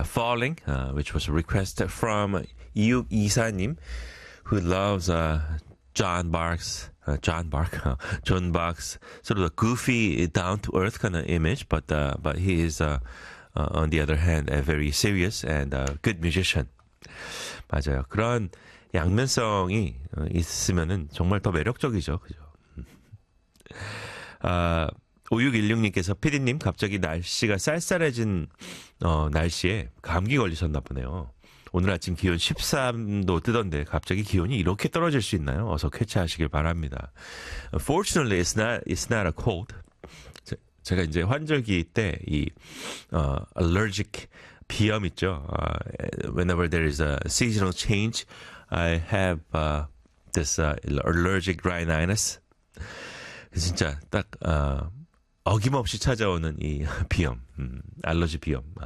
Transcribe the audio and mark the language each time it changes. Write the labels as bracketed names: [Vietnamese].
[English] Falling, which was a request from 624님, who loves John Bark's sort of a goofy, down-to-earth kind of image, but he is, on the other hand, a very serious and good musician. [Korean] 맞아요. 그런 양면성이 있으면은 정말 더 매력적이죠. 그죠? 5616님께서 PD님 갑자기 날씨가 쌀쌀해진 날씨에 감기 걸리셨나 보네요. 오늘 아침 기온 13도 뜨던데 갑자기 기온이 이렇게 떨어질 수 있나요? 어서 쾌차하시길 바랍니다. [English] Fortunately, it's not a cold. [Korean] 제가 이제 환절기 때 이 allergic 비염 있죠. [English] Whenever there is a seasonal change, I have this allergic rhinitis. [Korean] 진짜 딱 어김없이 찾아오는 이 비염, 알러지 비염.